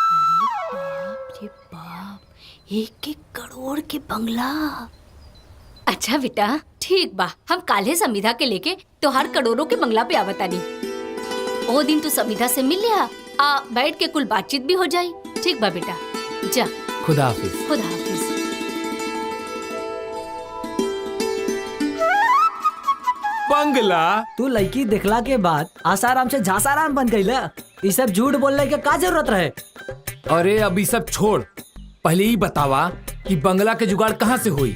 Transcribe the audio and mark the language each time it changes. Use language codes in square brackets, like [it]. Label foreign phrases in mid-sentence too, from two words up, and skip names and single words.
[bho] 1 करोड़ के बंगला। अच्छा बेटा ठीक बा, हम काले समिधा के लेके तोहार करोड़ों के बंगला पे आवतानी। ओ दिन तू समिधा से मिल लिया, आ बैठ के कुल बातचीत भी हो जाई। ठीक बा बेटा, जा। खुदा हाफिज। खुदा हाफिज। बंगला तू लड़की देखला के बाद आसाराम से झासाराम बन गई। ये सब झूठ बोलने के का जरूरत रहे? अरे अभी सब छोड़, पहले ही बतावा कि बंगला के जुगाड़ कहाँ से हुई?